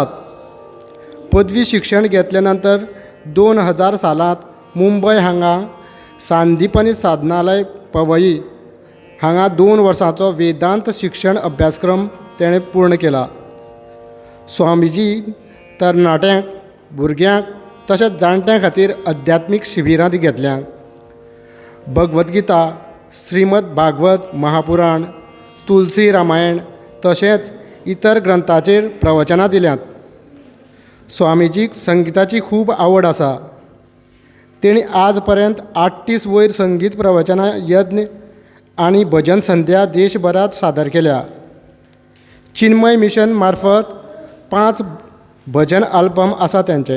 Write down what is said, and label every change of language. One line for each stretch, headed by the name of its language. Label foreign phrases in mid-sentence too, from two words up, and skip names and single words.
Konkani: पदवी शिक्षण घेतल्या नंतर 2000 सालांत मुंबय हांगा सांदीपनी साधनालय पवई हांगा 2 वर्सांचो वेदांत शिक्षण अभ्यासक्रम तेणें पूर्ण केला. स्वामीजी तरणाट्यांक, भुरग्यांक तशेंच जाणट्यां खातीर अध्यात्मीक शिबिरां घेतल्या. भगवद्गीता, श्रीमद भागवत महापुराण, तुलसी रामायण तशेंच इतर ग्रंथाचेर प्रवचनां दिल्यांत. स्वामीजीक संगीताची खूब आवड आसा. तेणी आज पर्यंत 38 वयर संगीत प्रवचनां, यज्ञ आनी भजन संध्या देशभरात सादर केल्या. चिन्मय मिशन मार्फत 5 भजन आल्बम आसा त्यांचे.